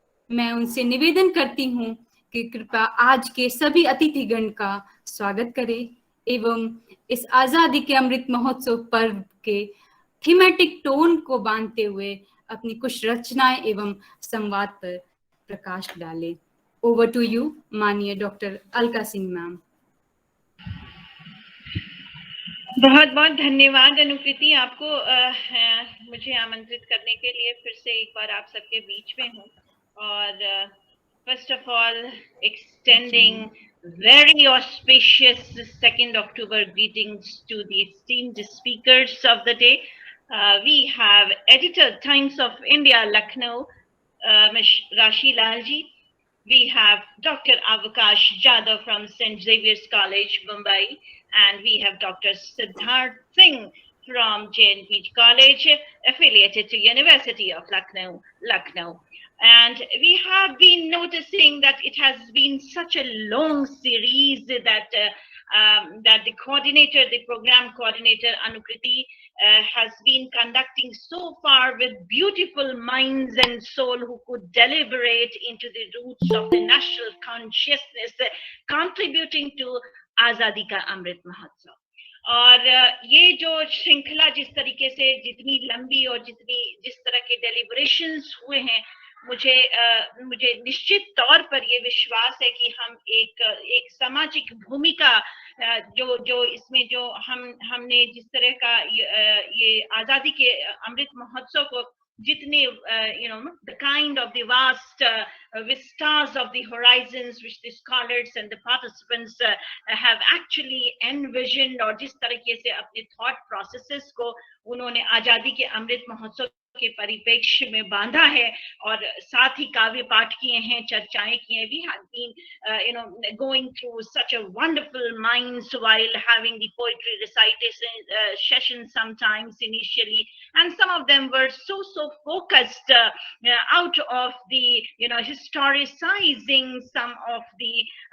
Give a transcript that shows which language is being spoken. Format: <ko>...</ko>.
<hi>मैं उनसे निवेदन करती हूँ कि कृपया आज के सभी अतिथिगण का स्वागत करें एवं इस आजादी के अमृत महोत्सव पर्व के थीमेटिक टोन को बांधते हुए अपनी कुछ रचनाएं एवं संवाद पर प्रकाश डालें। ओवर टू यू माननीय डॉक्टर अलका सिंह मैम। बहुत बहुत धन्यवाद अनुकृति, आपको मुझे आमंत्रित करने के लिए फिर से एक बार आप सबके बीच में हूँ।</hi> <en>और first of all extending very auspicious 2nd October greetings to the esteemed speakers of the day. We have editor Times of India Lucknow, Ms. Rashi Lalji. We have Dr. Avkash Jadhav from St. Xavier's College, Mumbai, and we have Dr. Siddharth Singh from JNP College, affiliated to University of Lucknow. And we have been noticing that it has been such a long series that the program coordinator Anukriti has been conducting so far with beautiful minds and soul who could deliberate into the roots of the national consciousness, contributing to Azadi Ka Amrit Mahotsav.</en> <hi>और ये जो श्रृंखला जिस तरीके से जितनी लंबी और जिस तरह के डेलिब्रेशंस हुए हैं, मुझे निश्चित तौर पर ये विश्वास है कि हम एक सामाजिक भूमिका जो इसमें जो हमने जिस तरह का ये आजादी के अमृत महोत्सव को जितने</hi> <en>the kind of the vast vistas of the horizons which the scholars and the participants have actually envisioned,</en> <hi>और जिस तरीके से अपने</hi> <en>thought processes</en> <hi>को उन्होंने आजादी के अमृत महोत्सव के परिप्रेक्ष्य में बांधा है और साथ ही काव्य पाठ किए हैं, चर्चाएं की हैं.</hi> <en>We have been going through such a wonderful minds while having the poetry recitation sessions sometimes initially, and some of them were so focused out of the historicizing some of the</en>